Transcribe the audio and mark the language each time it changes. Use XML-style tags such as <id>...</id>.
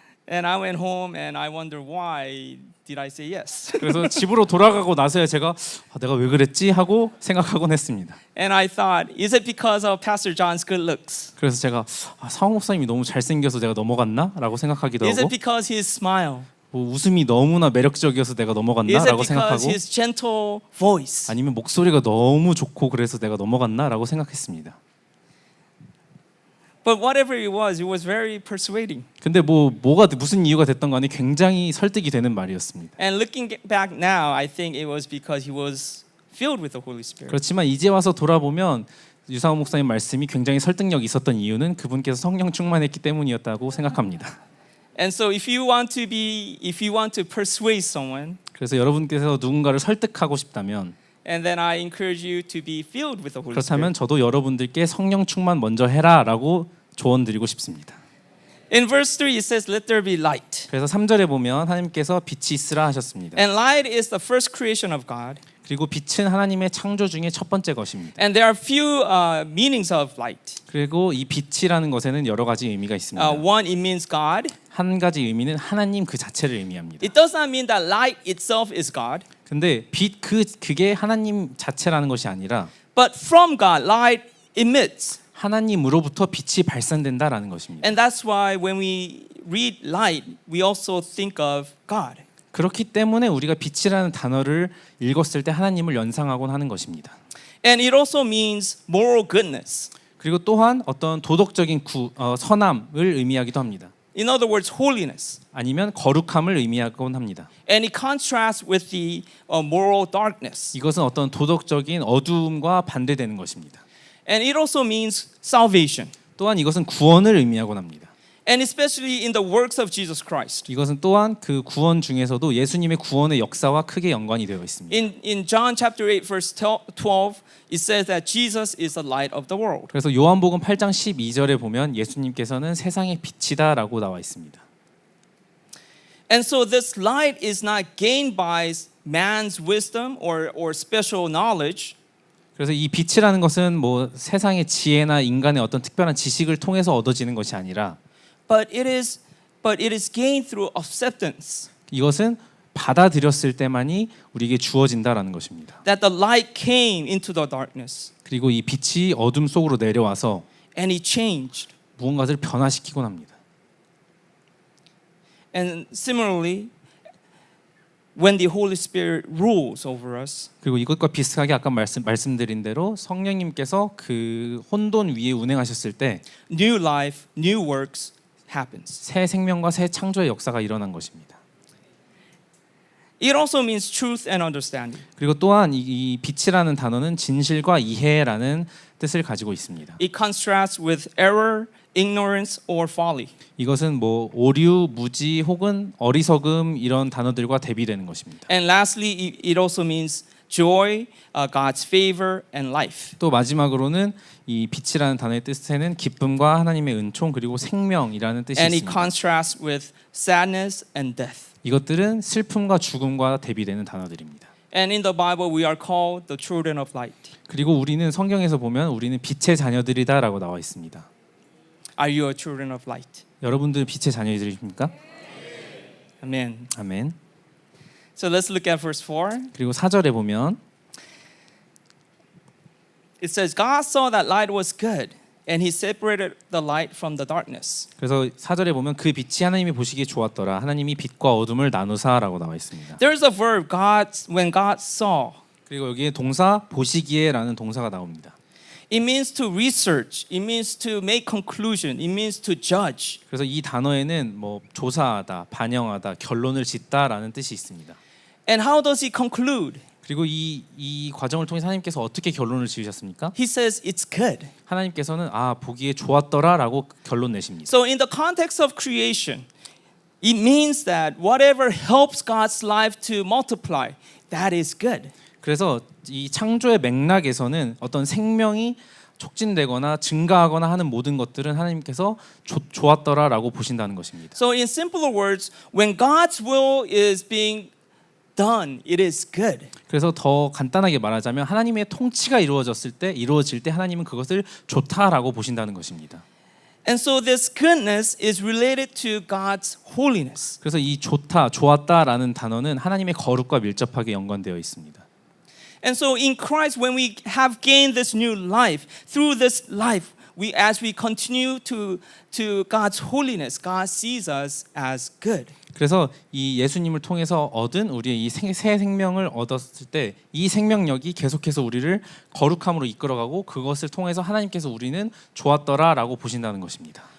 <en>And I went home and I wonder why did I say yes?</en> <ko>그래서 집으로 돌아가고 나서야 제가 내가 왜 그랬지 하고 생각하곤 했습니다.</ko> <en>And I thought, is it because of Pastor John's good looks?</en> <ko>그래서 제가 상원 목사님이 너무 잘생겨서 내가 넘어갔나? 라고 생각하기도</ko> <en>Is it</en> <ko>하고</ko> <en>because his smile?</en> <ko>웃음이 너무나 매력적이어서 내가 넘어갔나?</ko> <en>Is it</en> <ko>라고</ko> <en>because</en> <ko>생각하고</ko> <en>his gentle voice?</en> <ko>아니면 목소리가 너무 좋고 그래서 내가 넘어갔나? 라고 생각했습니다.</ko> <en>But whatever it was very persuading.</en> <ko>근데 뭐가 무슨 이유가 됐던 간에 굉장히 설득이 되는 말이었습니다.</ko> <en>And looking back now, I think it was because he was filled with the Holy Spirit.</en> <ko>그렇지만 이제 와서 돌아보면 유상원 목사님 말씀이 굉장히 설득력이 있었던 이유는 그분께서 성령 충만했기 때문이었다고 생각합니다.</ko> <en>And so if you want to persuade someone,</en> <ko>그래서 여러분께서 누군가를 설득하고 싶다면</ko> <en>and then I encourage you to be filled with the Holy</en> <ko>그렇다면</ko> <en>Spirit.</en> <ko>저도 여러분들께 성령 충만 먼저 해라라고 조언드리고 싶습니다.</ko> <en>In verse 3 it says let there be light.</en> <ko>그래서 3절에 보면 하나님께서 빛이 있으라 하셨습니다.</ko> <en>And light is the first creation of God.</en> <ko>그리고 빛은 하나님의 창조 중에 첫 번째 것입니다.</ko> <en>And there are few meanings of light.</en> <ko>그리고 이 빛이라는 것에는 여러 가지 의미가 있습니다.</ko> <en>One, it means God.</en> <ko>한 가지 의미는 하나님 그 자체를 의미합니다.</ko> <en>It does not mean that light itself is God.</en> <ko>근데 빛 그게 하나님 자체라는 것이 아니라</ko> <en>But from God, light emits.</en> <ko>하나님으로부터 빛이 발산된다라는 것입니다.</ko> <en>And that's why when we read light, we also think of God.</en> <ko>그렇기 때문에 우리가 빛이라는 단어를 읽었을 때 하나님을 연상하곤 하는 것입니다.</ko> <en>And it also means moral goodness.</en> <ko>그리고 또한 어떤 도덕적인 선함을 의미하기도 합니다.</ko> <en>In other words, holiness.</en> <ko>아니면 거룩함을 의미하곤 합니다.</ko> <en>And it contrasts with the moral darkness.</en> <ko>이것은 어떤 도덕적인 어두움과 반대되는 것입니다.</ko> <en>And it also means salvation.</en> <ko>또한 이것은 구원을 의미하곤 합니다.</ko> <en>And especially in the works of Jesus Christ.</en> <ko>이것은 또한 그 구원 중에서도 예수님의 구원의 역사와 크게 연관이 되어 있습니다.</ko> <en>In John chapter 8 verse 12 it says that Jesus is the light of the world.</en> <ko>그래서 요한복음 8장 12절에 보면 예수님께서는 세상의 빛이다라고 나와 있습니다.</ko> <en>And so this light is not gained by man's wisdom or special knowledge.</en> <ko>그래서 이 빛이라는 것은 뭐 세상의 지혜나 인간의 어떤 특별한 지식을 통해서 얻어지는 것이 아니라</ko> <en>But it is gained through acceptance.</en> <ko>이것은 받아들였을 때만이 우리에게 주어진다라는 것입니다.</ko> <en>That the light came into the darkness</en> <ko>그리고 이 빛이 어둠 속으로 내려와서</ko> <en>and it changed.</en> <ko>무언가를 변화시키곤 합니다.</ko> <en>And similarly, when the Holy Spirit rules over us,</en> <ko>그리고 이것과 비슷하게 아까 말씀드린 대로 성령님께서 그 혼돈 위에 운행하셨을 때</ko> <en>new life, new works happens.</en> <ko>새 생명과 새 창조의 역사가 일어난 것입니다.</ko> <en>It also means truth and understanding.</en> <ko>그리고 또한 이 빛이라는 단어는 진실과 이해라는 뜻을 가지고 있습니다.</ko> <en>It contrasts with error, ignorance, or folly.</en> <ko>이것은 뭐 오류, 무지 혹은 어리석음 이런 단어들과 대비되는 것입니다.</ko> <en>And lastly, it also means joy, God's favor, and life.</en> <ko>또 마지막으로는 이 빛이라는 단어의 뜻에는 기쁨과 하나님의 은총 그리고 생명이라는 뜻이</ko> <en>And it</en> <ko>있습니다.</ko> <en>contrasts with sadness and death.</en> <ko>이것들은 슬픔과 죽음과 대비되는 단어들입니다.</ko> <en>And in the Bible, we are called the children of light.</en> <ko>그리고 우리는 성경에서 보면 우리는 빛의 자녀들이다라고 나와 있습니다.</ko> <en>Are you a children of light?</en> <ko>여러분들 빛의 자녀들이십니까?</ko> <en>Amen.</en> <ko>아멘.</ko> <en>So let's look at verse 4.</en> <ko>그리고 4절에 보면</ko> <en>It says, God saw that light was good, and He separated the light from the darkness.</en> <ko>그래서 4절에 보면 그 빛이 하나님이 보시기에 좋았더라. 하나님이 빛과 어둠을 나누사라고 나와 있습니다.</ko> <en>There's a verb, when God saw.</en> <ko>그리고 여기에 동사 보시기에라는 동사가 나옵니다.</ko> <en>It means to research. It means to make conclusion. It means to judge.</en> <ko>그래서 이 단어에는 뭐 조사하다, 반영하다, 결론을 짓다라는 뜻이 있습니다.</ko> <en>And how does He conclude?</en> <ko>그리고 이 과정을 통해서 하나님께서 어떻게 결론을 지으셨습니까?</ko> <en>He says it's good.</en> <ko>하나님께서는 아 보기에 좋았더라라고 결론 내십니다.</ko> <en>So in the context of creation, it means that whatever helps God's life to multiply, that is good.</en> <ko>그래서 이 창조의 맥락에서는 어떤 생명이 촉진되거나 증가하거나 하는 모든 것들은 하나님께서 좋았더라라고 보신다는 것입니다.</ko> <en>So in simpler words, when God's will is being done, it is good.</en> <ko>그래서 더 간단하게 말하자면 하나님의 통치가 이루어질 때 하나님은 그것을 좋다라고 보신다는 것입니다.</ko> <en>And so this goodness is related to God's holiness.</en> <ko>그래서 이 좋았다라는 단어는 하나님의 거룩과 밀접하게 연관되어 있습니다.</ko> <en>And so in Christ, when we have gained this new life, through this life, as we continue to God's holiness, God sees us as good.</en> <ko>그래서 이 예수님을 통해서 얻은 우리의 이 새 생명을 얻었을 때 이 생명력이 계속해서 우리를 거룩함으로 이끌어가고 그것을 통해서 하나님께서 우리는 좋았더라라고 보신다는 것입니다.</ko>